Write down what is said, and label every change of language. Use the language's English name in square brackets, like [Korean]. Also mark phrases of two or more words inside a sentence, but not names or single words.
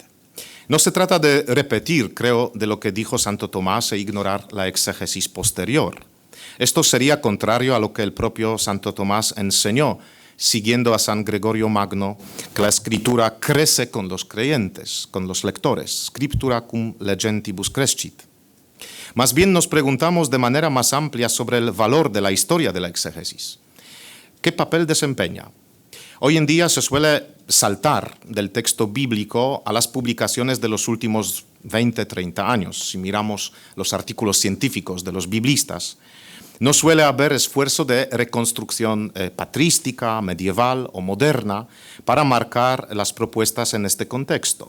[Spanish] No se trata de repetir, creo, de lo que dijo Santo Tomás e ignorar la exégesis posterior. Esto sería contrario a lo que el propio Santo Tomás enseñó, siguiendo a San Gregorio Magno, que la escritura crece con los creyentes, con los lectores, [Latin] scriptura cum legentibus crescit. [Spanish] Más bien nos preguntamos de manera más amplia sobre el valor de la historia de la exégesis. ¿Qué papel desempeña? Hoy en día se suele saltar del texto bíblico a las publicaciones de los últimos 20, 30 años. Si miramos los artículos científicos de los biblistas, no suele haber esfuerzo de reconstrucción patrística, medieval o moderna para marcar las propuestas en este contexto.